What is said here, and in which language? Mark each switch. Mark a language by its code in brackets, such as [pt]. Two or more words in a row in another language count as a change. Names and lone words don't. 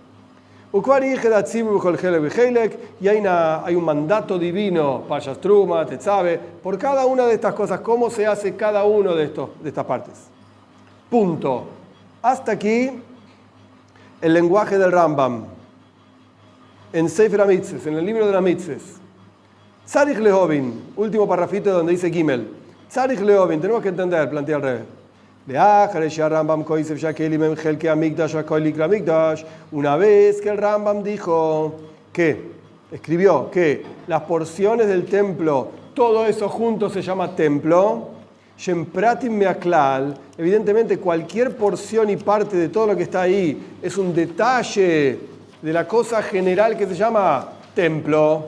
[es] Y hay un mandato divino, Pashas Truma, Tetzabe, por cada una de estas cosas, cómo se hace cada uno de estas partes. Punto. Hasta aquí el lenguaje del Rambam en Sefer HaMitzvos, en el libro de las mitzvahs. [he] צריך להבין, [es] último parrafito donde dice Gimel. [he] צריך להבין, [es] tenemos que entender, plantea el rey. Una vez que el Rambam dijo que, escribió que las porciones del templo, todo eso junto se llama templo, evidentemente cualquier porción y parte de todo lo que está ahí es un detalle de la cosa general que se llama templo.